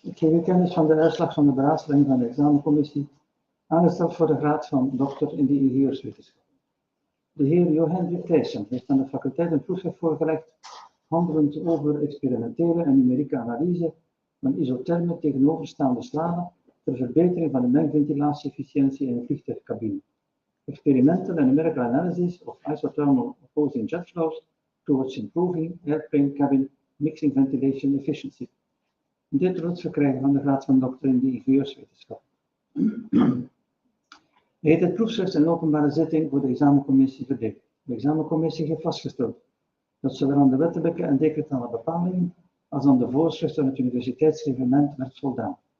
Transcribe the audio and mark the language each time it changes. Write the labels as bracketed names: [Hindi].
[Dutch] Ik geef u kennis van de uitslag van de beraadslaging van de examencommissie, aangesteld voor de graad van dokter in de ingenieurswetenschap. De heer Jo-Hendrik Thysen heeft aan de faculteit een proefschrift voorgelegd, handelend over experimentele en numerieke analyse van isotherme tegenoverstaande stralen ter verbetering van de mengventilatie-efficiëntie in een vliegtuigcabine. [English] Experimental and numerical analysis of isothermal opposing jet flows towards improving airplane cabin mixing ventilation efficiency. [Dutch] Dit wordt verkrijgen van de graad van dokter in de ingenieurswetenschap. Hij heeft het proefschrift in openbare zitting voor de examencommissie verdeeld. De examencommissie heeft vastgesteld dat zowel aan de wettelijke en decretale bepalingen als aan de voorschriften van het universiteitsreglement werd voldaan.